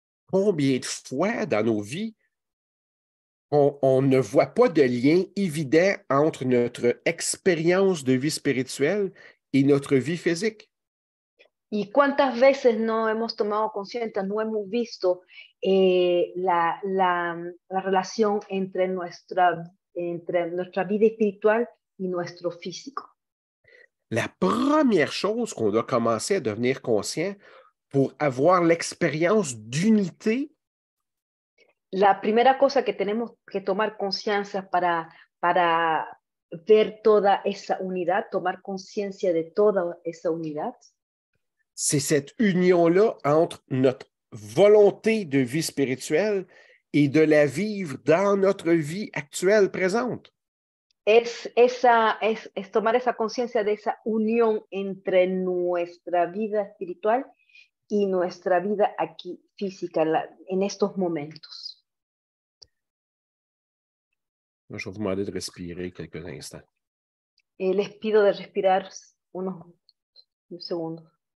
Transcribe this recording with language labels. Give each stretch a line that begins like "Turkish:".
French: Combien de fois dans nos vies, on ne voit pas de lien évident entre notre expérience de vie spirituelle et notre vie physique?
Spanish: ¿Y cuántas veces no hemos tomado conciencia, no hemos visto la relación entre nuestra vida espiritual y nuestro físico?
French: La première chose qu'on doit commencer à devenir conscient, pour avoir l'expérience d'unité,
Spanish: La primera cosa que tenemos que tomar conciencia para ver toda esa unidad, tomar conciencia de toda esa unidad,
French: c'est cette union-là entre notre volonté de vie spirituelle et de la vivre dans notre vie actuelle présente.
Spanish: es tomar esa conciencia de esa unión entre nuestra vida espiritual y nuestra vida aquí física, en estos momentos.
French: Je vais vous demander de respirer quelques instants.
Spanish: Les pido de respirar unos segundos.